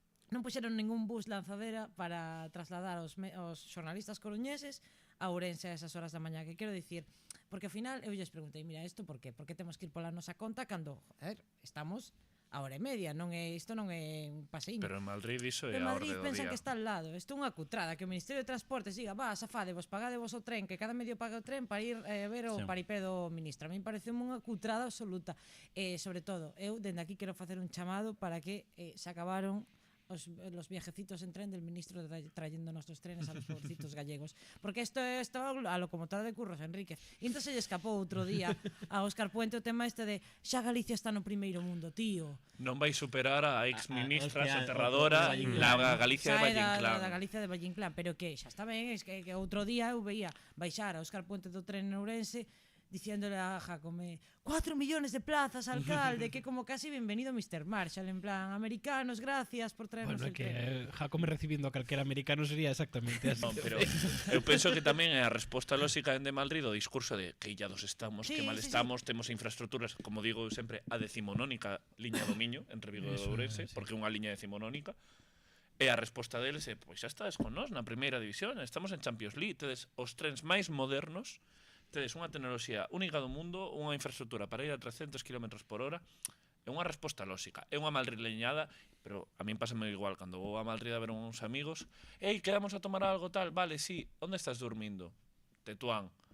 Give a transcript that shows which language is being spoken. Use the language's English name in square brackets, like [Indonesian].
[Galician] Non puxeron ningún bus lanzadera para trasladar os xornalistas coruñeses a Ourense a esas horas da mañá, que quero dicir, porque ao final eu lles preguntei, mira, isto por qué? Por que temos que ir pola nosa conta cando, estamos a hora e media, isto non é un paseiño. Pero en Madrid iso é En a Madrid orde do pensan día. [Spanish] que está al lado. [Galician] Isto é unha cutrada, que o Ministerio de Transportes diga, safadevos, pagadevos o tren, que cada medio paga o tren para ir ver o paripé do ministro. A mí parece unha cutrada absoluta. Sobre todo, eu dende aquí quero facer un chamado para que [Spanish] se acabaron los viajecitos en tren del ministro trayendo nuestros trenes a los pobrecitos gallegos, porque esto a locomotora de Curros Enríquez. [Galician] E entón se lle escapou outro día a Óscar Puente o tema este de xa Galicia está no primeiro mundo, tío. Non vai superar a ex-ministra soterradora la Galicia de Valle Inclán. Da Galicia de Valle Inclán, pero que xa está ben, es que outro día eu veía baixar a Óscar Puente do tren en Ourense [Spanish] diciéndole a Jácome 4 millones de plazas, [Galician] alcalde, que como casi bienvenido Mr. [Spanish] Marshall, en plan, americanos, gracias por traernos el tren. [Galician] Jácome recibindo a calquera americano sería exactamente así. Non, pero eu penso que tamén é a resposta lógica de Madrid o discurso de que illados estamos, que mal estamos, temos infraestructuras, como digo sempre, a decimonónica liña do Miño entre Vigo e Ourense, porque é unha liña decimonónica. E a resposta deles é, pois xa estades con nós na primeira división, estamos en Champions League, tedes os trens máis modernos, tedes unha tecnoloxía única do mundo, unha infraestructura para ir a 300 km por hora, é unha resposta lógica, é unha madrileñada, pero a min pásame igual, cando vou a Madrid a ver uns amigos, ei, quedamos a tomar algo tal, vale, sí, onde estás dormindo? Tetuán.